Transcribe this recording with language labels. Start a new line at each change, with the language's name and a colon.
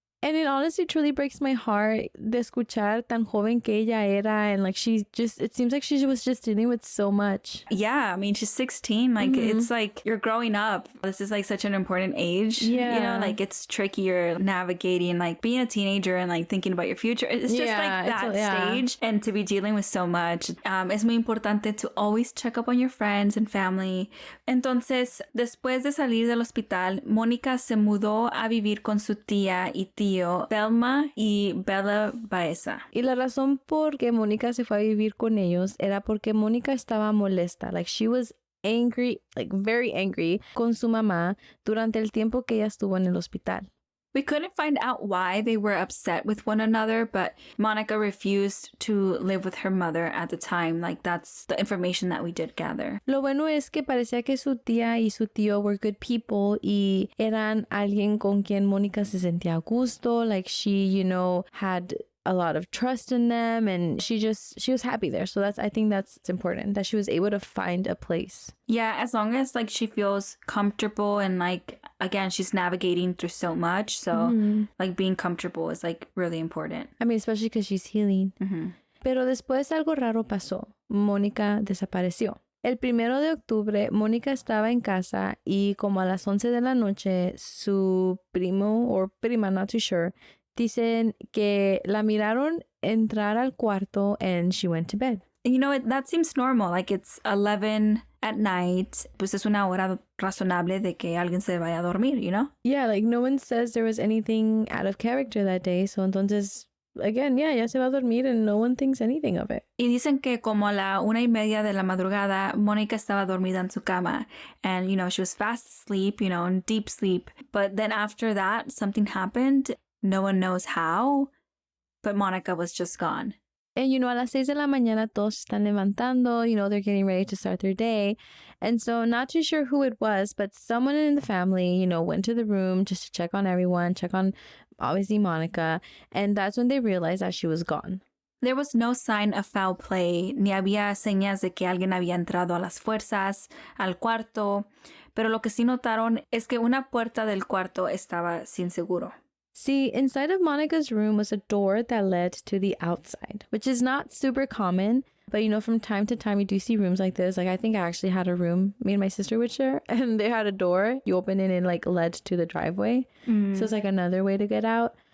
English: And it honestly truly breaks my heart
Spanish: de escuchar tan joven que ella era,
English: and it seems like she was just dealing with so much. Yeah, she's 16. It's you're growing up. This is such an important age. Yeah. It's tricky. You're navigating being a teenager and thinking about your future. It's just that stage, and to be dealing with so much.
Spanish: Es muy importante
English: to always check up on your friends and family.
Spanish: Entonces, después de salir del hospital, Mónica se mudó a vivir con su tía y tío Belma y Bella Baeza. Y la razón por que Mónica se fue a vivir con ellos era porque Mónica estaba molesta.
English: She was angry, very angry
Spanish: con su mamá durante el tiempo que ella estuvo en el hospital.
English: We couldn't find out why they were upset with one another, but Monica refused to live with her mother at the time. That's the information that we did gather.
Spanish: Lo bueno es que parecía que su tía y su tío
English: were good people
Spanish: y eran alguien con quien Mónica se sentía a gusto.
English: She, had a lot of trust in them, and she was happy there. So I think that's important, that she was able to find a place. Yeah, as long as like she feels comfortable and like, again, she's navigating through so much. So like being comfortable is like really important. I mean, especially because she's healing.
Spanish: Pero después algo raro pasó. Mónica desapareció. El 1 de octubre, Mónica estaba en casa y como a las 11 de la noche, su primo o prima,
English: not too sure,
Spanish: dicen que la miraron entrar al cuarto
English: and she went to bed. You know, that seems normal. Like it's 11 at night.
Spanish: Pues es una hora razonable de que alguien se vaya a dormir,
English: you know? Yeah, like no one says there was anything out of character that day. So
Spanish: entonces,
English: again, yeah,
Spanish: ya se va a dormir
English: and no one thinks anything of it.
Spanish: Y dicen que como a la 1:30 de la madrugada, Mónica estaba dormida en su cama.
English: And, you know, she was fast asleep, you know, in deep sleep. But then after that, something happened. No one knows how. But Mónica was just gone. And, you know,
Spanish: a las 6 de la mañana, todos están levantando,
English: you know, they're getting ready to start their day. And so, not too sure who it was, but someone in the family, you know, went to the room just to check on everyone, check on, obviously, Mónica. And that's when they realized that she was gone. There was no sign of foul play,
Spanish: ni había señas de que alguien había entrado a las fuerzas al cuarto. Pero lo que sí notaron es que una puerta del cuarto estaba sin seguro.
English: See, inside of Monica's room was a door that led to the outside, which is not super common. But, you know, from time to time, you do see rooms like this. Like, I think I actually had a room me and my sister would share, and they had a door. You open it and, like, led to the driveway. So it's, like, another way to get out.